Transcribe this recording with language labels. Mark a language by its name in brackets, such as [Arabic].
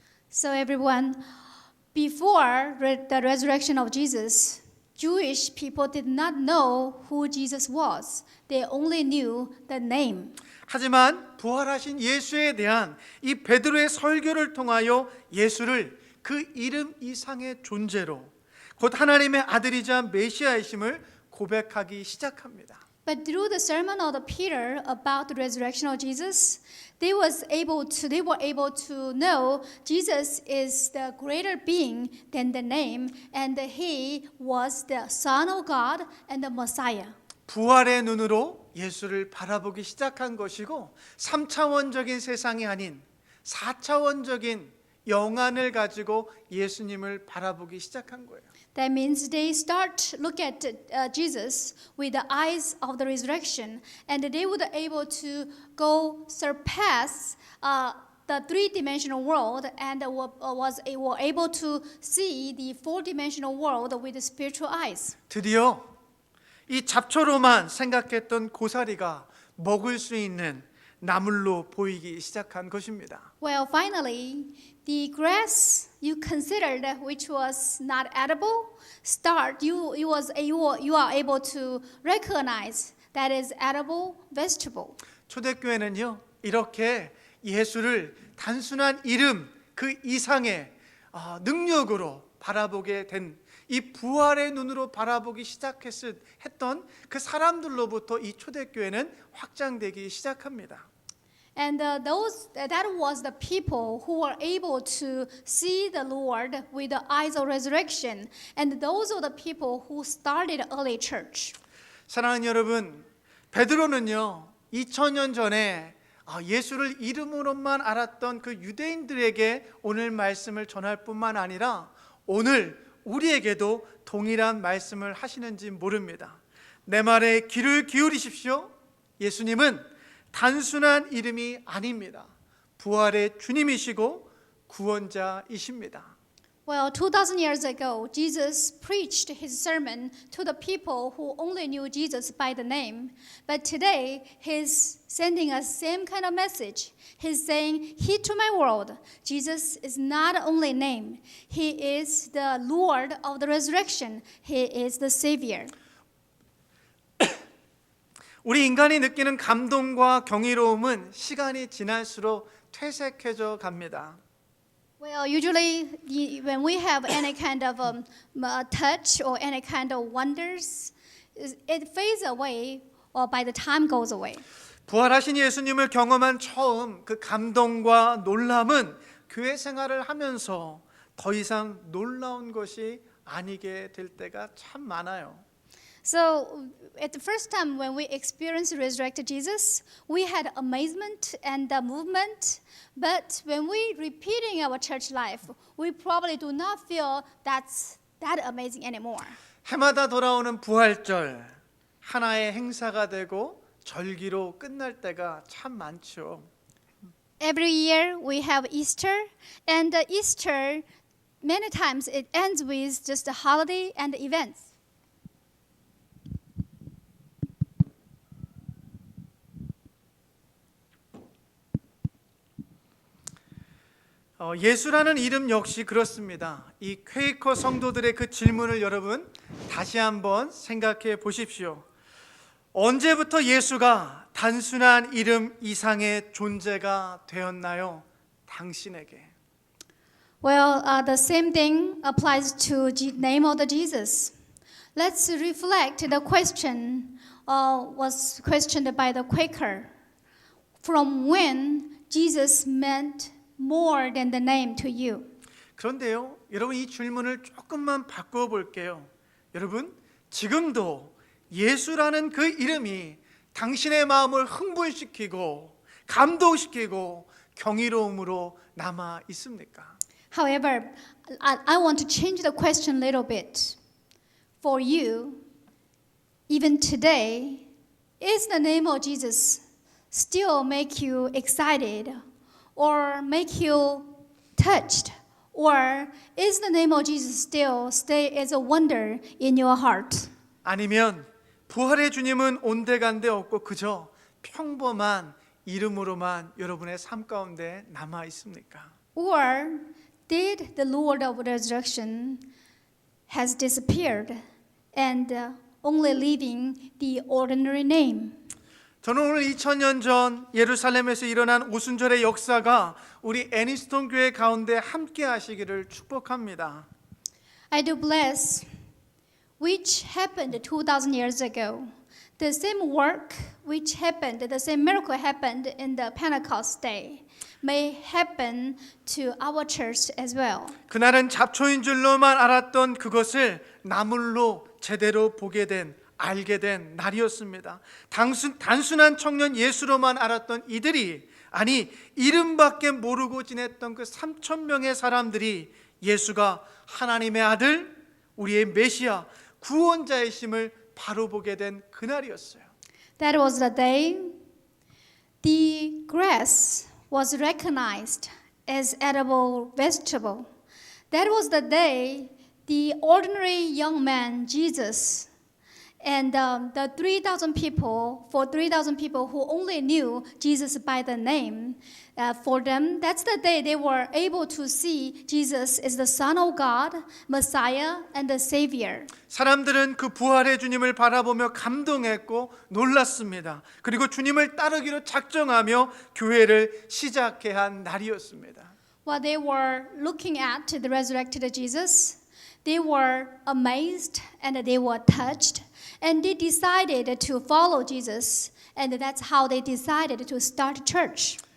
[English] So everyone, before the resurrection of Jesus, Jewish people did not know who Jesus was. They only knew the name. [Korean] 하지만 부활하신 예수에 대한 이 베드로의 설교를 통하여 예수를 그 이름 이상의 존재로 곧 하나님의 아들이자 메시아이심을 고백하기 시작합니다. [English] But through the sermon of Peter about the resurrection of Jesus, they were able to know Jesus is the greater being than the name, and he was the Son of God and the Messiah. [Korean] 부활의 눈으로 예수를 바라보기 시작한 것이고 3차원적인 세상이 아닌 4차원적인 영안을 가지고 예수님을 바라보기 시작한 거예요. [English] That means they start look at Jesus with the eyes of the resurrection, and they would able to go surpass the three-dimensional world and were able to see the four-dimensional world with the spiritual eyes. [Korean] 드디어 이 잡초로만 생각했던 고사리가 먹을 수 있는 나물로 보이기 시작한 것입니다. [English] Well, finally, the grass you considered which was not edible, you are able to recognize that is edible vegetable. [Korean] 초대교회는요, 이렇게 예수를 단순한 이름 그 이상의 능력으로 바라보게 된 이 부활의 눈으로 바라보기 했던 그 사람들로부터 이 초대교회는 확장되기 시작합니다. [English] And that was the people who were able to see the Lord with the eyes of resurrection. And those are the people who started early church. [Korean] 사랑하는 여러분, 베드로는요 2000년 전에 예수를 이름으로만 알았던 그 유대인들에게 오늘 말씀을 전할 뿐만 아니라 오늘 우리에게도 동일한 말씀을 하시는지 모릅니다. 내 말에 귀를 기울이십시오. 예수님은 단순한 이름이 아닙니다. 부활의 주님이시고 구원자이십니다. [English] Well, 2,000 years ago, Jesus preached his sermon to the people who only knew Jesus by the name. But today, he's sending us same kind of message. He's saying, heed to my word. Jesus is not only name. He is the Lord of the resurrection. He is the Savior. [Korean] 우리 인간이 느끼는 감동과 경이로움은 시간이 지날수록 퇴색해져 갑니다. [English] Well, usually when we have any kind of touch or any kind of wonders, it fades away or by the time goes away. [Korean] 부활하신 예수님을 경험한 처음 그 감동과 놀람은 교회 생활을 하면서 더 이상 놀라운 것이 아니게 될 때가 참 많아요. [English] So at the first time when we experienced resurrected Jesus, we had amazement and movement. But when we repeating our church life, we probably do not feel that's that amazing anymore. [Korean] 해마다 돌아오는 부활절 하나의 행사가 되고 절기로 끝날 때가 참 많죠. [English] Every year we have Easter, and Easter many times it ends with just a holiday and events. [Korean] 예수라는 이름 역시 그렇습니다. 이 퀘이커 성도들의 그 질문을 여러분 다시 한번 생각해 보십시오. 언제부터 예수가 단순한 이름 이상의 존재가 되었나요? 당신에게. [English] Well, the same thing applies to the name of the Jesus. Let's reflect the question was questioned by the Quaker. From when Jesus meant more than the name to you? [Korean] 그런데요, 여러분 이 질문을 조금만 바꿔 볼게요. 여러분, 지금도 예수라는 그 이름이 당신의 마음을 흥분시키고 감동시키고 경이로움으로 남아 있습니까? [English] However, I want to change the question a little bit. For you, even today, is the name of Jesus still make you excited or make you touched? Or is the name of Jesus still stay as a wonder in your heart? [Korean] 아니면 부활의 주님은 온데간데 없고 그저 평범한 이름으로만 여러분의 삶 가운데 남아 있습니까? [English] Or did the Lord of resurrection has disappeared and only leaving the ordinary name? [Korean] 저는 오늘 2000년 전 예루살렘에서 일어난 오순절의 역사가 우리 애니스톤 교회 가운데 함께 하시기를 축복합니다. [English] I do bless which happened 2,000 years ago. The same work which happened, the same miracle happened in the Pentecost day may happen to our church as well. [Korean] 그날은 잡초인 줄로만 알았던 그것을 나물로 제대로 보게 된 알게 된 날이었습니다. 단순한 청년 예수로만 알았던 이들이 아니 이름밖에 모르고 지냈던 그 3,000명의 사람들이 예수가 하나님의 아들 우리의 메시아 구원자이심을 바로 보게 된 그날이었어요. [English] That was the day the grass was recognized as edible vegetable. That was the day the ordinary young man Jesus and the 3,000 people, for 3,000 people who only knew Jesus by the name, for them, that's the day they were able to see Jesus as the Son of God, Messiah, and the Savior. [Korean] 사람들은 그 부활의 주님을 바라보며 감동했고 놀랐습니다. 그리고 주님을 따르기로 작정하며 교회를 시작해야 한 날이었습니다. [English] While they were looking at the resurrected Jesus, they were amazed and they were touched. And they decided to follow Jesus, and that's how they decided to start church.